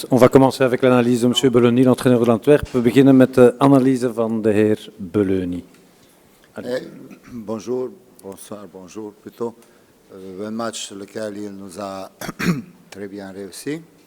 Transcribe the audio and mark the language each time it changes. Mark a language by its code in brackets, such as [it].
[fr] On va commencer avec l'analyse de M. Belloni, l'entraîneur de l'Antwerp. [nl] We beginnen met de analyse van de heer Belloni. [fr] Bonjour, bonsoir, bonjour plutôt. Un match lequel il nous a très bien réussi.